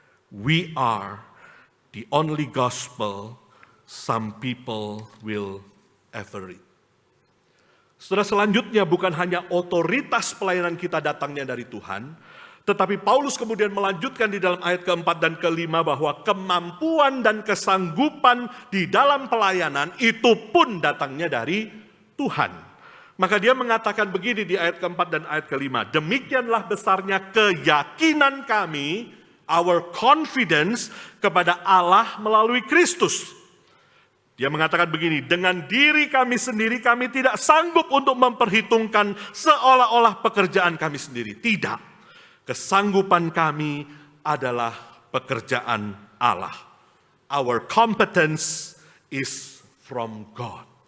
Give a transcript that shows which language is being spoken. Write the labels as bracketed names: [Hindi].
[English] We are the only gospel some people will ever read. [Indonesian] Saudara, selanjutnya bukan hanya otoritas pelayanan kita datangnya dari Tuhan, tetapi Paulus kemudian melanjutkan di dalam ayat keempat dan kelima bahwa kemampuan dan kesanggupan di dalam pelayanan itu pun datangnya dari Tuhan. Maka dia mengatakan begini di ayat keempat dan ayat kelima. Demikianlah besarnya keyakinan kami, [English] our confidence [Indonesian] kepada Allah melalui Kristus. Dia mengatakan begini, dengan diri kami sendiri kami tidak sanggup untuk memperhitungkan seolah-olah pekerjaan kami sendiri. Tidak, kesanggupan kami adalah pekerjaan Allah. [English] Our competence is from God.